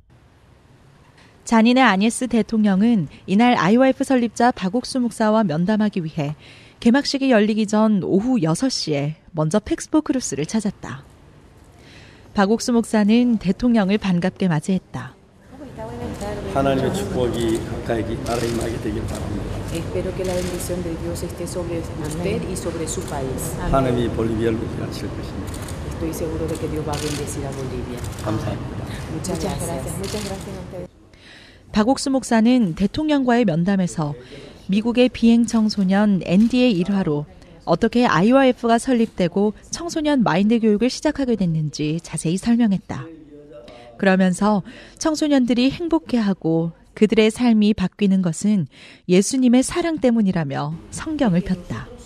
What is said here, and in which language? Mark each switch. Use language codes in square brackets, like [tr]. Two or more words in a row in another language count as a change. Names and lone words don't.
[ko] 자니네 아니에스 대통령은 이날 IYF 설립자 박옥수 목사와 면담하기 위해 개막식이 열리기 전 오후 6시에 먼저 팩스포 크루스를 찾았다. 박옥수 목사는 대통령을 반갑게 맞이했다. 하나님의 축복이 가까이 나라에 임하게 되길 바랍니다. [es] Espero que la bendición de Dios esté sobre usted y sobre su país. [ko] 하나님이 볼리비아를 위하실 것입니다. [es] Estoy seguro de que Dios va a bendecir a Bolivia. [ko] 감사합니다. [es] Muchas gracias. Muchas gracias a ustedes. [ko] 박옥수 목사는 대통령과의 면담에서 미국의 비행 청소년 ND의 일화로 어떻게 IYF가 설립되고 청소년 마인드 교육을 시작하게 됐는지 자세히 설명했다. 그러면서 청소년들이 행복해하고 그들의 삶이 바뀌는 것은 예수님의 사랑 때문이라며 성경을 폈다.